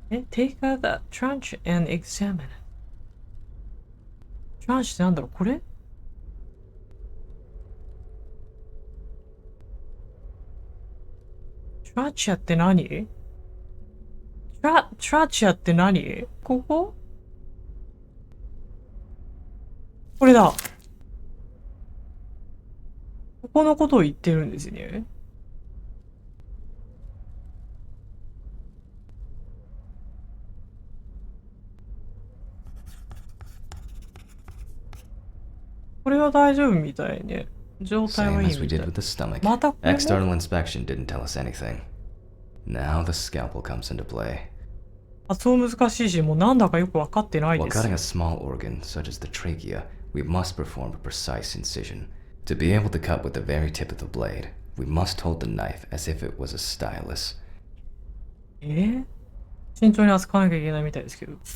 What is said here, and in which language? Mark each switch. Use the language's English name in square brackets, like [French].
[English] take out the trencher and examine it. [Japanese] trench ってなんだろうこれトラチアって何トラチアって何こここれだ。ここのことを言ってるんですね。これは大丈夫みたいね。状態は [English] Same [Japanese] いい [English] as we [Japanese] みたい [English] did with the stomach. [Japanese] またこれも [English] External inspection didn't tell us anything. Now the scalpel comes into play. [Japanese] 発音難しいし、もうなんだかよくわかってない [English] While [Japanese] です。 [English] cutting a small organ, such as the trachea, we must perform a precise incision. To be able to cut with the very tip of the blade, we must hold the knife as if it was a stylus. [Japanese] 慎重に扱わなきゃいけないみたいですけど。